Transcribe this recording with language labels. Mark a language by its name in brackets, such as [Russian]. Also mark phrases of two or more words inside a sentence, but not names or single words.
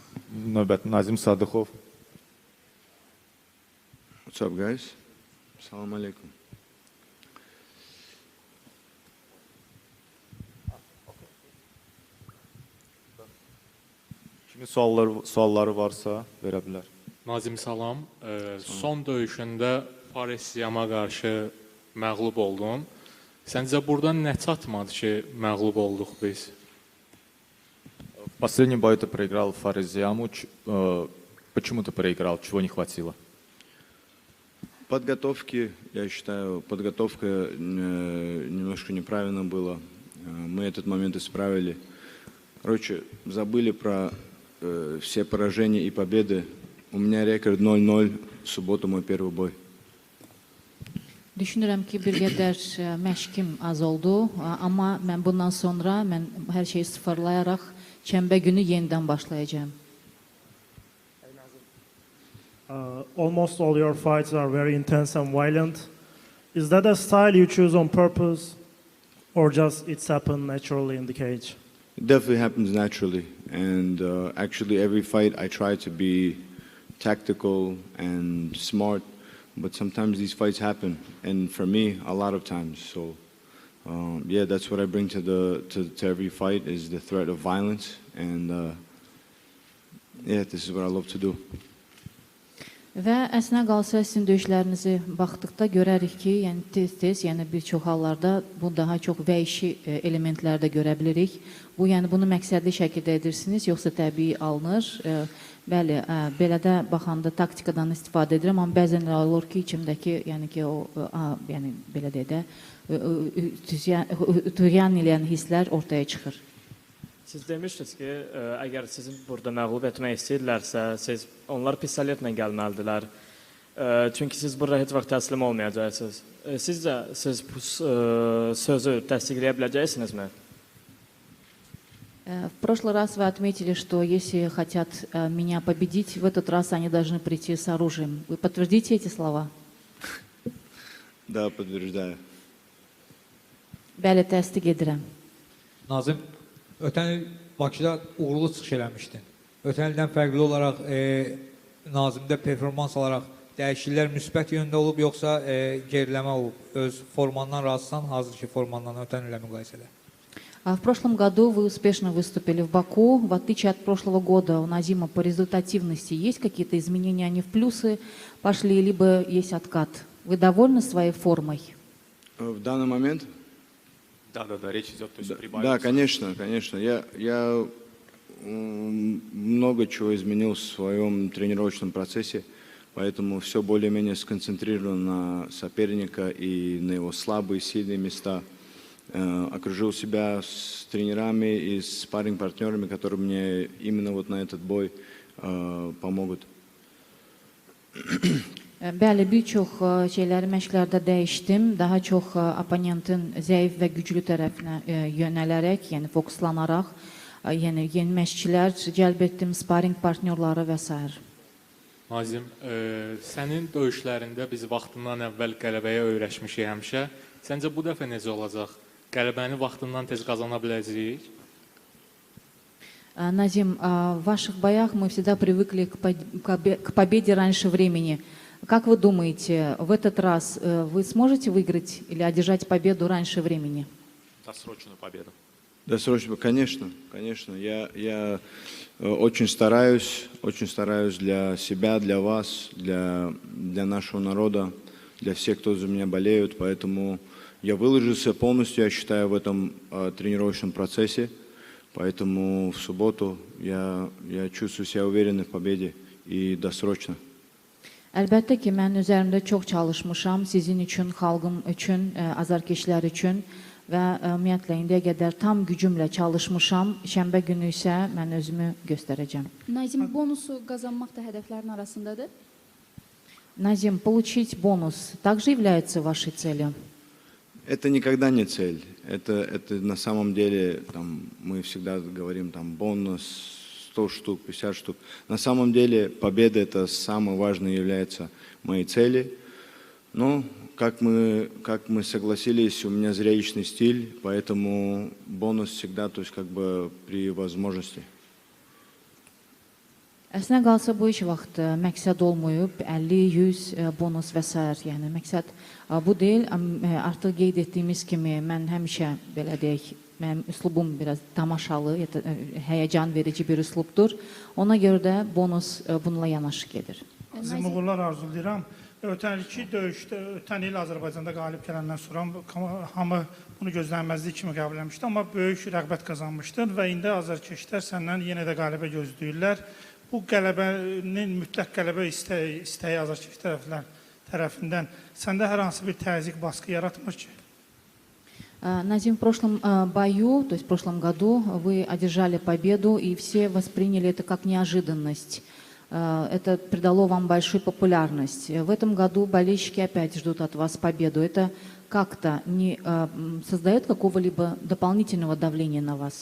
[Azerbaijani] Növbət Nazim Sadıxov. [English] What's up, guys? [Arabic] السلام عليكم. [Azerbaijani] Kimin sualları varsa verə bilər. Nazim salam. Son döyüşündə Fares-Siyama qarşı məğlub oldun. Səncə buradan nə çatmadı ki, məğlub olduq biz? [Russian] В последнем бою ты проиграл Фарес-Зиаму. Почему ты проиграл? Чего не хватило? Подготовки, я считаю, подготовка немножко неправильно была. Мы этот момент исправили. Короче, забыли про все поражения и победы. У меня рекорд 0-0. В субботу мой первый бой. [Azerbaijani] Düşünürəm ki, bir qədər məşqim az oldu, amma mən bundan sonra hər şeyi sıfırlayaraq şənbə günü yenidən başlayacağam. [English] Almost all your fights are very intense and violent. Is that a style you choose on purpose, or just it's happened naturally in the cage? It definitely happens naturally. And actually every fight I try to be tactical and smart. But sometimes these fights happen, and for me, a lot of times. So, yeah, that's what I bring to every fight is the threat of violence, and yeah, this is what I love to do. [Azerbaijani] Və əslində qalsa sizin döyüşlərinizi baxdıqda görərik ki, yəni tez-tez, yəni bir çox hallarda bu daha çox vəhşi elementlərdə görə bilirik. Bunu məqsədli şəkildə edirsiniz, yoxsa təbii alınır? Bəli, belə də baxanda taktikadan istifadə edirəm, amma bəzən olur ki, içimdəki, yəni ki, o, yəni belə deyə də, tüğyan eləyən hisslər ortaya çıxır. Siz demişdiniz ki, əgər sizin burada məğlub etmək istəyirlərsə, siz onlar pistoletlə gəlməlidirlər. Çünki siz burada heç vaxt təslim olmayacaqsınız. Sizcə, siz bu sözü təsdiqləyə biləcəksinizmi? [Russian] В прошлый раз вы отметили, что если хотят меня победить, в этот раз они должны прийти с оружием. Вы подтвердите эти слова? Да, подтверждаю. [Azerbaijani] Bəli, təsdiq edirəm. Nazim, ötən il Bakıda uğurlu çıxış eləmişdin. Ötən ildən fərqli olaraq Nazimdə performans alaraq dəyişikliklər müsbət yöndə olub, yoxsa geriləmə olub? Öz formandan razısan, hazırki formandan ötən ilə müqayisədə? [Russian] В прошлом году вы успешно выступили в Баку. В отличие от прошлого года у Назима по результативности есть какие-то изменения, они в плюсы пошли, либо есть откат. Вы довольны своей формой? В данный момент? Да, речь идет, то есть прибавить. Да, конечно. Я много чего изменил в своем тренировочном процессе, поэтому все более-менее сконцентрирован на соперника и на его слабые, сильные места. Окружил себя с тренерами и с спарринг-партнерами, которые мне именно вот на этот бой помогут. [Azerbaijani] Bəli, bir çox şeyləri məşqlərdə dəyişdim. Daha çox oponentin zəif və güclü tərəfinə yönələrək, yəni fokuslanaraq, yəni yeni məşqçilər cəlb etdim, sparring partnyorları və s. Nazim, sənin döyüşlərində biz vaxtından əvvəl qələbəyə öyrəşmişik həmişə. Səncə bu dəfə necə olacaq? Qələbəni vaxtından tez qazana biləcəyik? [Russian] Назим, в ваших боях мы всегда привыкли к победе раньше времени. Как вы думаете, в этот раз вы сможете выиграть или одержать победу раньше времени? Досрочную победу. Досрочную, конечно. Я очень стараюсь для себя, для вас, для нашего народа, для всех, кто за меня болеют, поэтому я выложился полностью, я считаю, в этом тренировочном процессе, поэтому в субботу я чувствую себя уверенным в победе и досрочно. [Azerbaijani] Əlbəttə ki, mən üzərimdə çox çalışmışam, sizin üçün, xalqım üçün, azarkeşlər üçün və ümumiyyətlə indiyə qədər tam gücümlə çalışmışam. Şənbə günü isə mən özümü göstərəcəm. Nazim, bonusu qazanmaq da hədəflərin arasındadır? [Russian] Назим, получить бонус также является вашей целью? Это никогда не цель. Это на самом деле, мы всегда говорим, бонус 100 штук, 50 штук. На самом деле победа это самое важное является моей цели. Но как мы согласились, у меня зрелищный стиль, поэтому бонус всегда, то есть при возможности. [Azerbaijani] Əslində qalsa bu iş vaxtı məqsəd olmayıb, 50, 100 bonus və s. Yəni məqsəd bu deyil. Artıq qeyd etdiyimiz kimi mən həmişə belə deyək, mənim üslubum biraz tamaşalı, həyəcan verici bir üslubdur. Ona görə də bonus bununla yanaşı gedir. Sizin uğurlar arzulayıram. Ötən iki döyüşdə, ötən il Azərbaycanda qalib gələndən sonra hamı bunu gözlənməzlik kimi qəbul etmişdi, amma böyük rəğbət qazanmışdır və indi azərkeşlər səndən yenə də qələbə gözləyirlər. Bu qələbənin mütləq qələbə istəyi azərkeş tərəfindən səndə hər hansı bir təzyiq, baskı yaratmır ki? [Russian] Назим, в прошлом бою, то есть в прошлом году, вы одержали победу, и все восприняли это как неожиданность. Это придало вам большую популярность. В этом году болельщики опять ждут от вас победу. Это как-то не создает какого-либо дополнительного давления на вас?